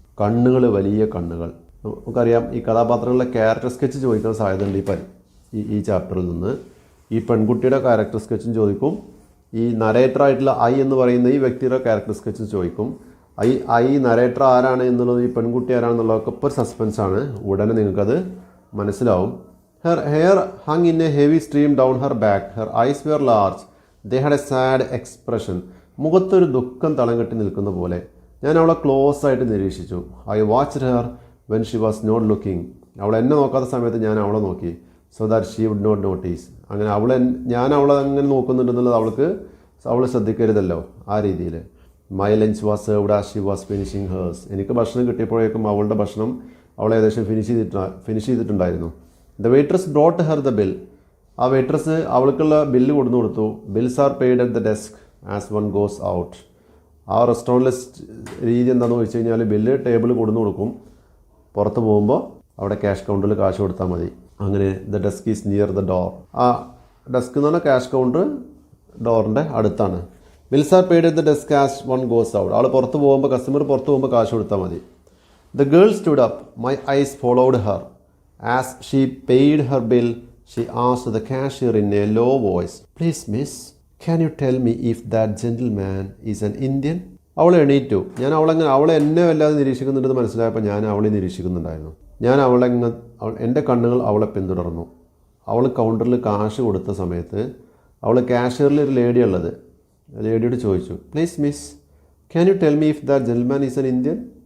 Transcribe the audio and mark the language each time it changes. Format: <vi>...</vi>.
<ml>കണ്ണുകൾ, വലിയ കണ്ണുകൾ. നമുക്കറിയാം, ഈ കഥാപാത്രങ്ങളുടെ ക്യാരക്ടർ സ്കെച്ച് ചോദിക്കാൻ സാധ്യതയുണ്ട് ഈ ചാപ്റ്ററിൽ നിന്ന്. ഈ പെൺകുട്ടിയുടെ ക്യാരക്ടർ സ്കെച്ചും ചോദിക്കും. ഈ നരേറ്ററായിട്ടുള്ള ഐ എന്ന് പറയുന്ന ഈ വ്യക്തിയുടെ ക്യാരക്ടർ സ്കെച്ചും ചോദിക്കും. ഐ നരേറ്റർ ആരാണ് എന്നുള്ളത്, ഈ പെൺകുട്ടി ആരാണെന്നുള്ളതൊക്കെ ഇപ്പോൾ ഒരു സസ്പെൻസാണ്. ഉടനെ നിങ്ങൾക്കത് മനസ്സിലാവും.</ml> <en>Her hair hung in a heavy stream down her back. Her eyes were large. They had a sad expression.</en> <ml>മുഖത്തൊരു ദുഃഖം തളം കെട്ടി നിൽക്കുന്ന പോലെ. ഞാൻ അവളെ ക്ലോസ് ആയിട്ട് നിരീക്ഷിച്ചു.</ml> <en>I watched her when she was not looking.</en> <ml>അവൾ എന്നെ നോക്കാത്ത സമയത്ത് ഞാൻ അവളെ നോക്കി.</ml> <en>So that she would not notice.</en> <ml>അങ്ങനെ ഞാൻ അവളെ അങ്ങനെ നോക്കുന്നുണ്ടെന്നുള്ളത് അവൾ ശ്രദ്ധിക്കരുതല്ലോ. ആ രീതിയിൽ.</ml> <en>My lunch was served as she was finishing hers.</en> <ml>എനിക്ക് ഭക്ഷണം കിട്ടിയപ്പോഴേക്കും അവളുടെ ഭക്ഷണം അവൾ ഏകദേശം ഫിനിഷ് ചെയ്തിട്ടുണ്ടായിരുന്നു.</ml> <en>The waitress brought her the bill.</en> <ml>ആ വെയിട്രസ് അവൾക്കുള്ള ബില്ല് കൊടുത്തു.</ml> <en>Bills are paid at the desk as one goes out.</en> <ml>ആ റെസ്റ്റോറൻറ്റിലെ രീതി എന്താണെന്ന് ചോദിച്ചു കഴിഞ്ഞാൽ ബില്ല് ടേബിൾ കൊടുക്കും. പുറത്ത് പോകുമ്പോൾ അവിടെ ക്യാഷ് കൗണ്ടറിൽ കാശ് കൊടുത്താൽ മതി. അങ്ങനെ</ml> <en>The desk is near the door.</en> <ml>ആ ഡെസ്ക് എന്ന് പറഞ്ഞാൽ ക്യാഷ് കൗണ്ടർ ഡോറിൻ്റെ അടുത്താണ്.</ml> <en>Bills are paid at the desk as one goes out.</en> <ml>ആൾ പുറത്ത് പോകുമ്പോൾ, കസ്റ്റമർ പുറത്ത് പോകുമ്പോൾ കാശ് കൊടുത്താൽ മതി.</ml> <en>The girl stood up. My eyes followed her. As she paid her bill, she asked the cashier in a low voice, "Please, miss, can you tell me if that gentleman is an Indian?"</en> <ml>അവൾ എണീറ്റു. അവളെ എന്നെ വല്ലാതെ നിരീക്ഷിക്കുന്നുണ്ടെന്ന് മനസ്സിലായപ്പോൾ ഞാൻ അവളെ നിരീക്ഷിക്കുന്നുണ്ടായിരുന്നു. എൻ്റെ കണ്ണുകൾ അവളെ പിന്തുടർന്നു. അവൾ കൗണ്ടറിൽ കാശ് കൊടുത്ത സമയത്ത് അവൾ കാഷ്യറിൽ ഒരു ലേഡിയുള്ളത്. ലേഡിയോട് ചോദിച്ചു,</ml> <en>"Please miss, can you tell me if that gentleman is an Indian?"</en>